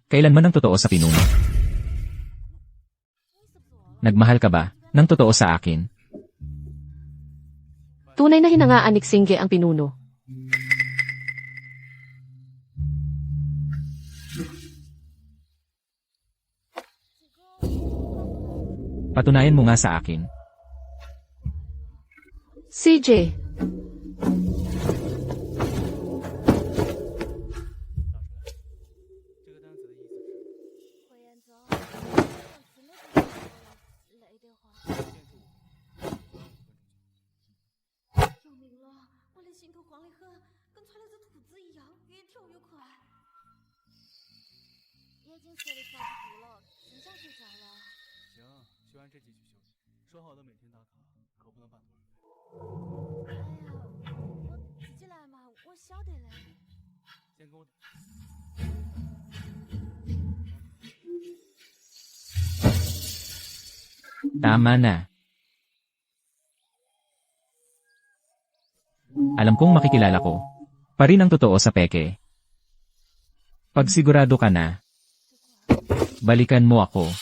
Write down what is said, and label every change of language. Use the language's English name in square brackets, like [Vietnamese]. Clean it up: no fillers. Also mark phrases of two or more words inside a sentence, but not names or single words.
[Filipino] Kailanman ng totoo sa pinuno? Nagmahal ka ba ng totoo sa akin? Tunay na hinangaan ni Xingge ang pinuno. Patunayan mo nga sa akin. CJ, [Chinese] 火焰泽，真的不累得慌。要命了，我的心头慌得很，跟窜了只兔子一样，越跳越快。眼睛睡得差不多了，真想睡觉了。行，修完这继续休息。说好的每天打卡，可不能半途而废。哎呀，我自己来嘛，我晓得嘞。先跟我打。 [Filipino] Tama na. Alam kong makikilala ko. Pa rin ang totoo sa peke. Pag sigurado ka na, balikan mo ako.